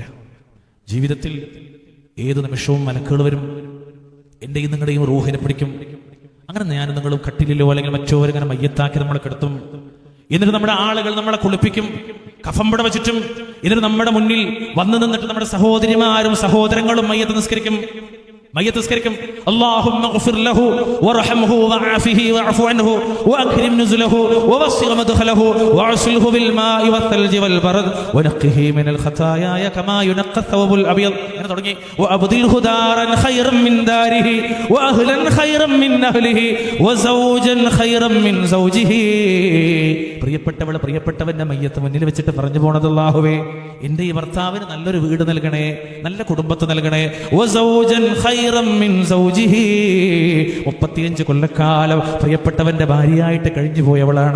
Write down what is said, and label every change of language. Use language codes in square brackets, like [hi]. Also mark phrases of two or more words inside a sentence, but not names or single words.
[ml] ജീവിതത്തിൽ ഏത് നിമിഷവും മലക്കുകൾ വരും, എന്റെയും നിങ്ങളുടെയും റൂഹിനെ പിടിക്കും. അങ്ങനെ ഞാനും നിങ്ങളും കട്ടിലിലോ അല്ലെങ്കിൽ മറ്റോ ഇങ്ങനെ മയ്യത്താക്കി നമ്മളെ കിടത്തും. എന്നിട്ട് നമ്മുടെ ആളുകൾ നമ്മളെ കുളിപ്പിക്കും, കഫംപട വെച്ചിട്ടും. എന്നിട്ട് നമ്മുടെ മുന്നിൽ വന്നു നിന്നിട്ട് നമ്മുടെ സഹോദരിമാരും സഹോദരങ്ങളും മയ്യത്ത് നിസ്കരിക്കും. [ar] اللهم اغفر له وارحمه وعافه واعف عنه واكرم نزله ووسع مدخله واغسله بالماء والثلج والبرد ونقه من الخطايا كما ينقى الثوب الابيض. [ml] അങ്ങനെ തുടങ്ങി. [ar] وابدله دارا خيرا من داره واهلا خيرا من اهله وزوجا خيرا من زوجه. [ml] പ്രിയപ്പെട്ടവളെ, പ്രിയപ്പെട്ടവന്റെ മയ്യത്ത് മുന്നിൽ വെച്ചിട്ട് പറഞ്ഞു പോണത്, അല്ലാഹുവേ, എന്റെ ഈ ഭർത്താവിന് നല്ലൊരു വീട് നൽകണേ, നല്ല കുടുംബത്തെ നൽകണേ. 35 കൊല്ലക്കാലം പ്രിയപ്പെട്ടവന്റെ ഭാര്യയായിട്ട് കഴിഞ്ഞു പോയവളാണ്.